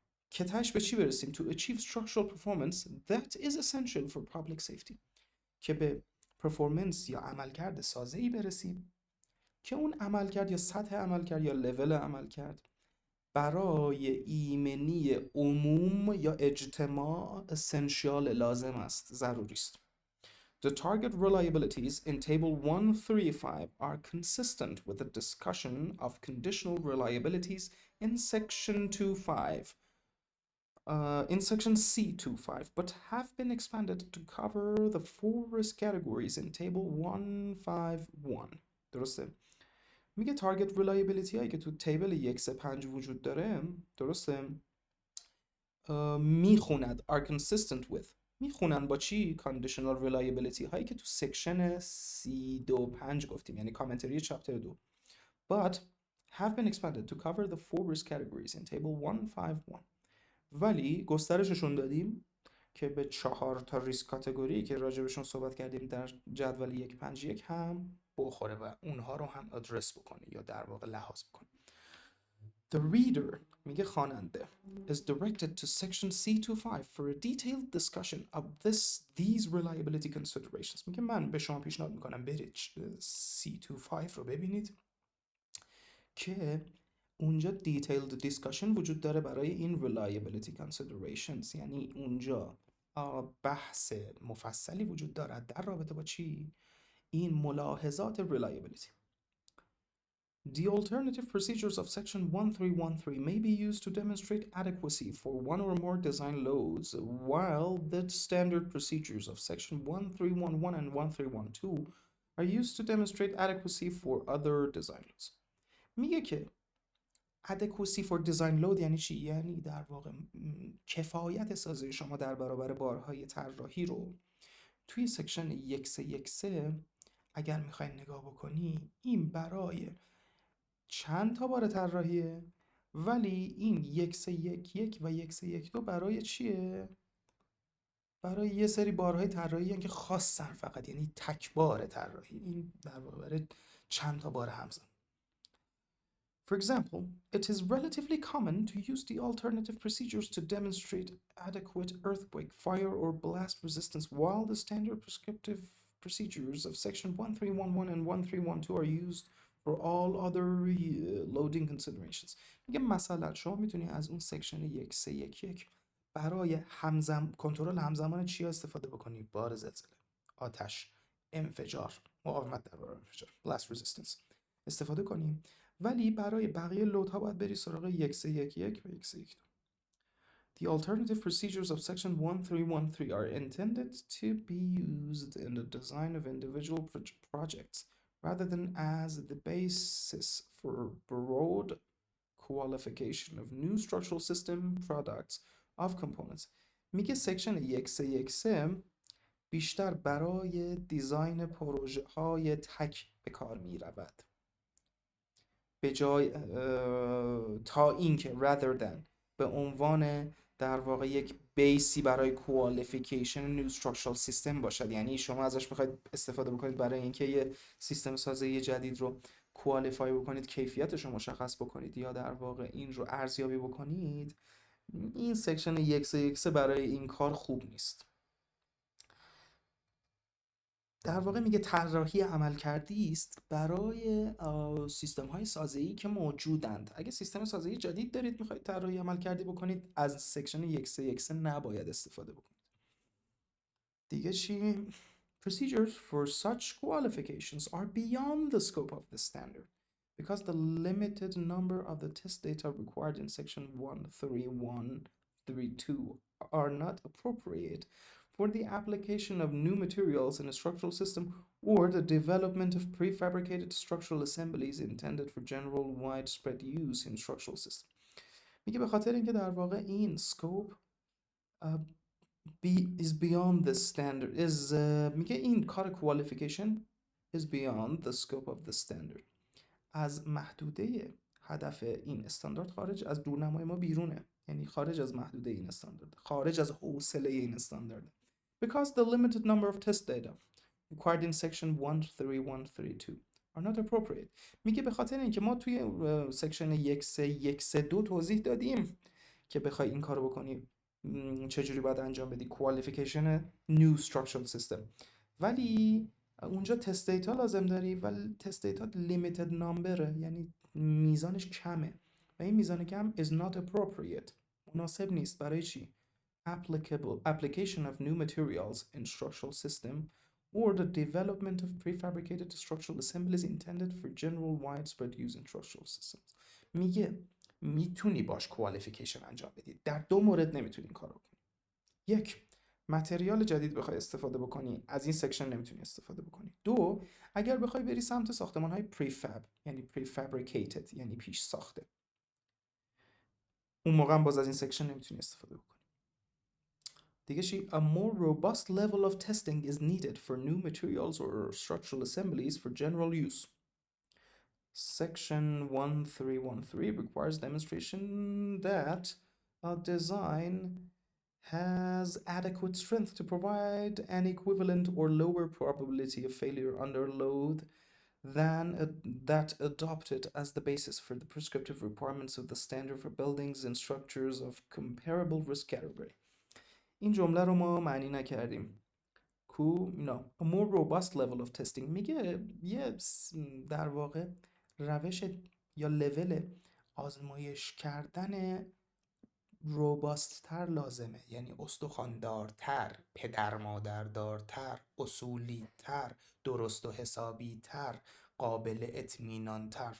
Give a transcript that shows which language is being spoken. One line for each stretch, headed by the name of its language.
Persian: که تاش به چی برسیم؟
English: to achieve structural performance that is essential for public safety،
Persian: که به پرفورمنس یا عملکرد سازه‌ای برسیم که اون عملکرد یا سطح عملکرد یا لول عملکرد برای ایمنی عموم یا اجتماع essential لازم است، ضروری است.
English: The target reliabilities in table 135 are consistent with the discussion of conditional reliabilities in section 25. In section C25, but have been expanded to cover the 4 risk categories in table 151.
Persian: درسته؟ میگه target reliability هایی که تو تیبل 135 وجود داره، درسته؟ میخوند
English: are consistent with،
Persian: میخونن با چی؟ conditional reliability هایی که تو سکشن C25 گفتیم، یعنی کامنتری چپتر 2.
English: But have been expanded to cover the 4 risk categories in table 151.
Persian: ولی گسترششون دادیم که به 4 تا ریسک کاتگوری که راجبشون صحبت کردیم در جدول 151 هم بخوره و اونها رو هم ادرس بکنه یا در واقع لحاظ بکنه.
English: The reader،
Persian: میگه خواننده،
English: is directed to section C25 for a detailed discussion of these reliability considerations.
Persian: میگه من به شما پیشنهاد میکنم برید C25 رو ببینید که اونجا
English: detailed discussion
Persian: وجود داره برای این reliability considerations، یعنی اونجا بحث مفصلی وجود دارد در رابطه با چی؟ این ملاحظات reliability.
English: The alternative procedures of section 1313 may be used to demonstrate adequacy for one or more design loads, while the standard procedures of section 1311 and 1312 are used to demonstrate adequacy for other design loads.
Persian: میگه که
English: adequacy for design load
Persian: یعنی چی؟ یعنی در واقع کفایت سازی شما در برابر بارهای طراحی رو توی سکشن 1313 اگر میخواین نگاه بکنی این برای چند تا بار طراحیه، ولی این 1311 و 1312 برای چیه؟ برای یه سری بارهای طراحی که خاصن فقط، یعنی تک بار طراحی، این در واقع برای چند تا بار همزمان.
English: For example, it is relatively common to use the alternative procedures to demonstrate adequate earthquake, fire, or blast resistance, while the standard prescriptive procedures of section 1311 and 1312 are used for all other loading considerations.
Persian: میگه مثلا شما میتونی از اون سکشن 1311 برای کنترل همزمان چیا استفاده بکنی؟ بار زلزله، آتش، انفجار، مقاومت در برابر انفجار، blast resistance استفاده کنیم، ولی برای بقیه لودها باید بری سراغ 1311 و 1312.
English: The alternative procedures of section 1313 are intended to be used in the design of individual projects rather than as the basis for broad qualification of new structural system products of components.
Persian: میگه سکشن 1313 بیشتر برای دیزاین پروژه های تک به کار می رود، به جای تا اینکه
English: rather than
Persian: به عنوان در واقع یک بیسی برای
English: qualification new structural system
Persian: باشد. یعنی شما ازش میخواید استفاده بکنید برای اینکه یه سیستم سازی جدید رو کوالیفای بکنید، کیفیتش رو مشخص بکنید یا در واقع این رو ارزیابی بکنید. این سکشن 1313 برای این کار خوب نیست. در واقع میگه طراحی عملکردی است برای سیستم های سازی که موجودند. اگه سیستم سازی جدید دارید میخواید طراحی عملکردی بکنید، از سکشن 1313 نباید استفاده بکنید. دیگه چی؟
English: Procedures for such qualifications are beyond the scope of the standard because the limited number of the test data required in section 13132 are not appropriate for the application of new materials in a structural system or the development of prefabricated structural assemblies intended for general widespread use in structural systems.
Persian: میگه به خاطر اینکه در واقع این
English: scope is beyond the standard
Persian: میگه این کار
English: qualification is beyond the scope of the standard،
Persian: از محدوده هدف این استاندارد خارج از دورنمای ما بیرونه، یعنی خارج از محدوده این استاندارد، خارج از حوصله این استاندارد.
English: Because the limited number of test data required in section 13132 are not appropriate.
Persian: میگه به خاطر اینکه ما توی سکشن 1312 توضیح دادیم که بخوای این کارو بکنی چجوری باید انجام بدی،
English: qualification new structural system،
Persian: ولی اونجا تست دیتا لازم داری ولی تست دیتا
English: limited number،
Persian: یعنی میزانش کمه. و این میزان کم
English: is not appropriate
Persian: مناسب نیست برای چی؟
English: application of new materials in structural system or the development of prefabricated structural assemblies intended for general widespread use in structural systems.
Persian: میگه میتونی باش کوالیفیکیشن انجام بدی. در دو مورد نمیتونی این کارو کنی. یک، متریال جدید بخوای استفاده بکنی از این سکشن نمیتونی استفاده بکنی. دو، اگر بخوای بری سمت ساختمان های پریفاب یعنی prefabricated یعنی پیش ساخته، اون موقع هم باز از این سکشن نمیتونی استفاده بکنی. دیگه چی؟
English: A more robust level of testing is needed for new materials or structural assemblies for general use. Section 1313 requires demonstration that a design has adequate strength to provide an equivalent or lower probability of failure under load than that adopted as the basis for the prescriptive requirements of the standard for buildings and structures of comparable risk category.
Persian: این جمله رو ما معنی نکردیم.
English: No. A more robust level of testing
Persian: میگه یه در واقع روش یا لول آزمایش کردن روباست تر لازمه، یعنی استخواندارتر، پدر مادردارتر، اصولی تر، درست و حسابی تر، قابل اطمینان تر.